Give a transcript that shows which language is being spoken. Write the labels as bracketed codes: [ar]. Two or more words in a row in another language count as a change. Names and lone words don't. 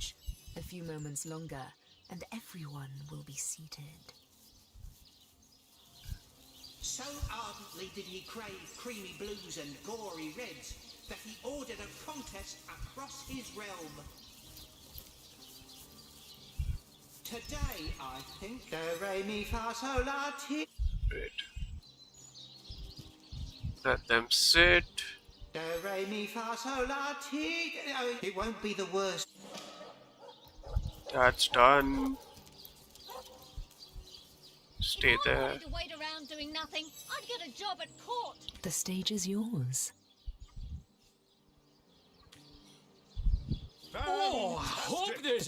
[en] A few moments longer, and everyone will be seated. So ardently did he crave creamy blues and gory reds that he ordered a contest across his realm. Today, I think, do re mi fa sol la ti. Wait. Let them sit. Do re mi fa sol la ti. Oh, it won't be the worst. That's done. Stay there. To wait around doing nothing. I'd get a job at court. The stage is yours. Oh, I hope there's